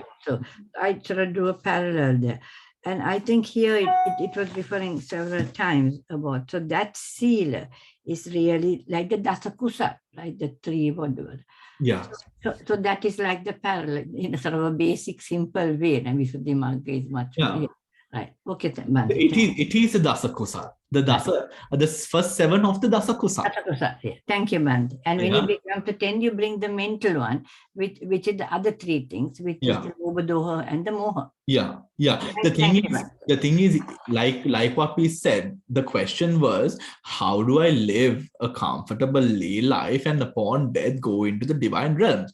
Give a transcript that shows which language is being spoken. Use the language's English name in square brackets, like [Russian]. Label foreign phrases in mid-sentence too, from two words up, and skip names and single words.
[English] So I sort of drew a parallel there. And I think here it was referring several times about, so that seal is really like the dasakusa, like the 3, whatever. Yeah. So that is like the parallel in a sort of a basic, simple way. And Vishuddhimagga is much more. Right. Okay, Bhante. It is a [Pali] dasa kusala. [English] The first 7 of the [Pali] dasa kusala. [English] Thank you, Bhante. And when Yeah. you become to 10, you bring the mental one, which is the other 3 things, which is the Lobha, and the Moha. Yeah. The thing is, like what we said, the question was, how do I live a comfortable lay life and upon death go into the divine realms?